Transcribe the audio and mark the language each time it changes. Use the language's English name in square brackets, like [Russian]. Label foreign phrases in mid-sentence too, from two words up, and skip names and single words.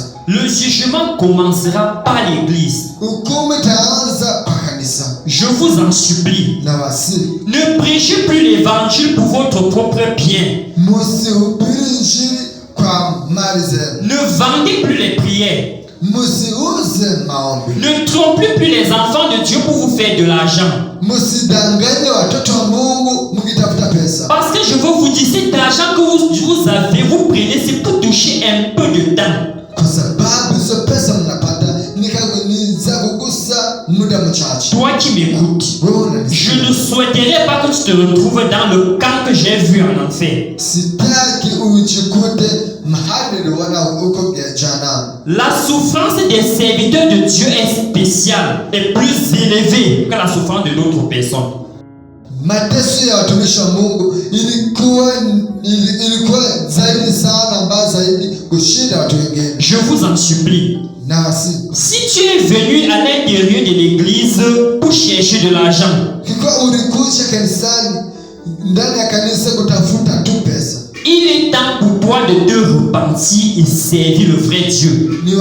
[French] Le jugement commencera par l'église. [Swahili] Hukumu itaanza kwa kanisa. [French] Je vous en supplie. [Swahili] Na wasi, [French] ne prêchez plus l'évangile pour votre propre bien. [Swahili] Musihubiri injili kwa mali zenu. [French] Ne vendez plus les prières. [Swahili] Musiuze maombi. [French] Ne trompez plus les enfants de Dieu pour vous faire de l'argent. [Swahili] Musidanganye watoto wa Mungu mkitafuta pesa. [French] Parce que je veux vous dire, cet argent que vous avez, vous prenez, c'est pour toucher un peu de temps. [Swahili] Kwa sababu hizo pesa mnapata ni za kugusa muda mchache. [French] Toi qui m'écoutes, je ne souhaiterais pas que tu te retrouves dans le camp que j'ai vu en enfer. [Swahili] Sitaki ujikute mahali uliona uko jehanamu. [French] La souffrance des serviteurs de Dieu est spéciale et plus élevée que la souffrance de d'autres personnes. [Swahili] Mateso ya watumishi wa Mungu ilikuwa zaidi sana, mbaya zaidi kushinda watu wengine. [French] Je vous en supplie. Si tu es venu à l'intérieur de l'église pour chercher de l'argent, il est temps pour toi de te repentir et servir le vrai Dieu.